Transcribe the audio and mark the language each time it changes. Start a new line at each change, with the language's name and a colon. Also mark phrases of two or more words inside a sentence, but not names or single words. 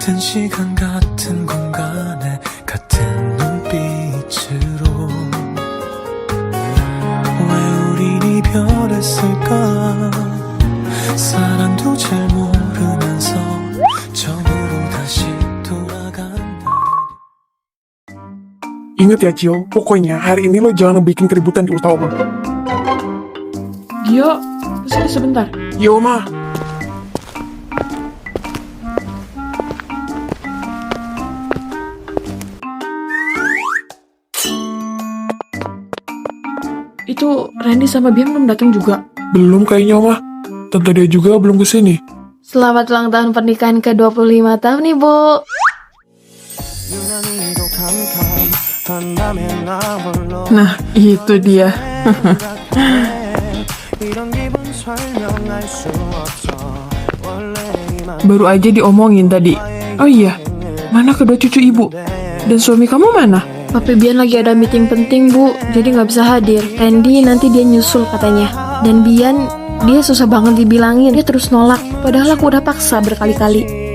Korean: 시간 같은 공간에 같은 눈빛으로 왜 우린 이별했을까 사랑도 잘 모르면서 처음으로 다시 돌아간다.
Indonesian: Ingat ya Cio, pokoknya hari ini lo jangan bikin keributan di utama. Gio, kesini sebentar. Yo mah. Itu Randy sama Bian belum datang juga. Belum kayaknya mah. Tante dia juga belum kesini. Selamat ulang tahun pernikahan ke-25 tahun nih, Bu.
Korean: 유난히도 캄캄한다면 나 홀로
Indonesian: Nah, itu dia.
Korean: 이런 기분 설명할 수 없어 원래 이만
Indonesian: Baru aja diomongin tadi. Oh iya, mana kedua cucu ibu? Dan suami kamu mana? Papi Bian lagi ada meeting penting, Bu. Jadi nggak bisa hadir. Randy nanti dia nyusul katanya. Dan Bian, dia susah banget dibilangin. Dia terus nolak. Padahal aku udah paksa berkali-kali.